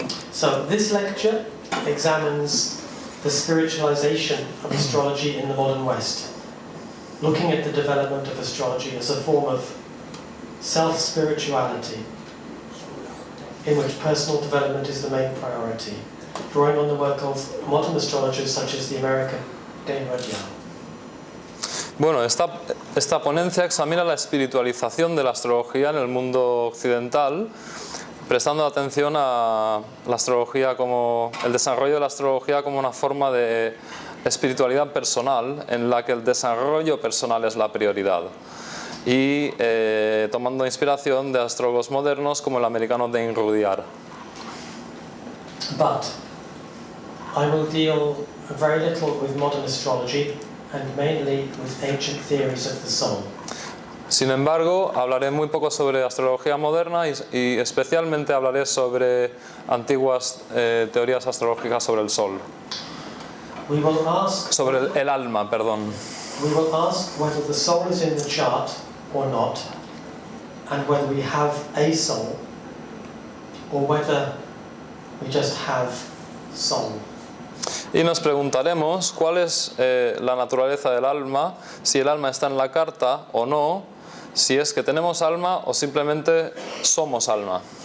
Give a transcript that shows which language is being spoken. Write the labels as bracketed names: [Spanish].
[English] So, this lecture examines the spiritualization of astrology in the modern West, looking at the development of astrology as a form of self-spirituality, in which personal development is the main priority, drawing on the work of modern astrologers such as the American Dane Rudyard. [Spanish] Bueno, esta ponencia examina la espiritualización de la astrología en el mundo occidental, prestando atención a la astrología como el desarrollo de la astrología como una forma de espiritualidad personal en la que el desarrollo personal es la prioridad, y tomando inspiración de astrólogos modernos como el americano Dane Rudyard. [English] But I will deal very little with modern astrology and mainly with ancient theories of the soul. [Spanish] Sin embargo, hablaré muy poco sobre astrología moderna y especialmente hablaré sobre antiguas teorías astrológicas sobre el sol. Sobre el alma, perdón. [English] We will ask whether the soul is in the chart or not, and whether we have a soul, or whether we just have soul. [Spanish] Y nos preguntaremos cuál es la naturaleza del alma, si el alma está en la carta o no, si es que tenemos alma o simplemente somos alma.